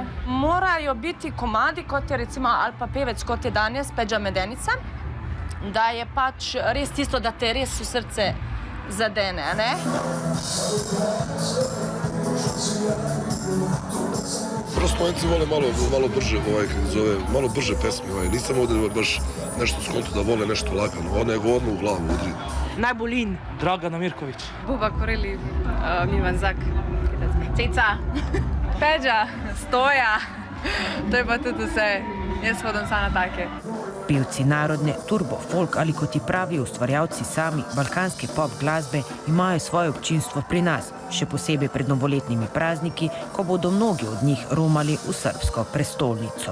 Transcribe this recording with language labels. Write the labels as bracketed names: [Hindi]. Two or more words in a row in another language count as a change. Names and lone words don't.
[Slovenian] Morajo biti komadi, kot je recimo, ali pa pevec, kot je danes Peđa Medenica, da je pač res tisto, da te res v srce zadene, ne? [Bosnian] Slovenci vole malo brže, malo brže pesme. Nisam ovdje baš nešto skonto da vole nešto lagano, nego odmah u glavu udri. [Slovenian] Najbolj Dragana Mirković. Buba Koreli, Mivan Zak, Ceca, Peđa, Stoja, to je pa tudi vse. Jaz hodim samo na take. Pevci narodne, turbo, folk ali kot ti pravijo ustvarjalci sami balkanske pop glasbe imajo svoje občinstvo pri nas, še posebej pred novoletnimi prazniki, ko bodo mnogi od njih romali v srbsko prestolnico.